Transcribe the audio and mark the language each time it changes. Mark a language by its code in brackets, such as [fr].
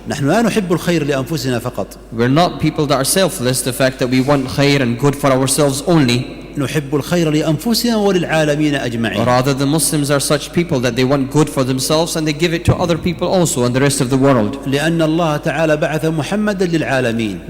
[ar] نحن لا نحب الخير لأنفسنا فقط. [en] We're not people that are selfless, the fact that we want khair and good for ourselves only. [ar] نحب الخير لأنفسنا وللعالمين أجمعين. [en] Rather, the Muslims are such people that they want good for themselves and they give it to other people also and the rest of the world. [ar] لأن الله تعالى بعث محمدا للعالمين.